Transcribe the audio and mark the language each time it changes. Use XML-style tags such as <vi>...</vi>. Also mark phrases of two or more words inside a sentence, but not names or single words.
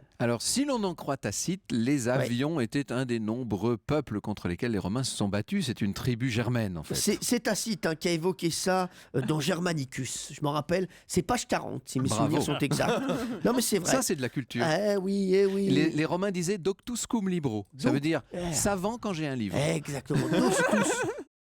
<fr>Alors, si l'on en croit Tacite, les avions étaient un des nombreux peuples contre lesquels les Romains se sont battus. C'est une tribu germaine, en fait. C'est Tacite hein, qui a évoqué ça dans Germanicus. Je m'en rappelle, c'est page 40, si mes Bravo. souvenirs sont exacts. Non, mais c'est vrai. Ça, c'est de la culture. Eh oui, eh oui. Les Romains disaient</fr> <la>doctus cum libro.</la> <fr>Ça Donc, veut dire savant quand j'ai un livre. Exactement. Doctus.</fr>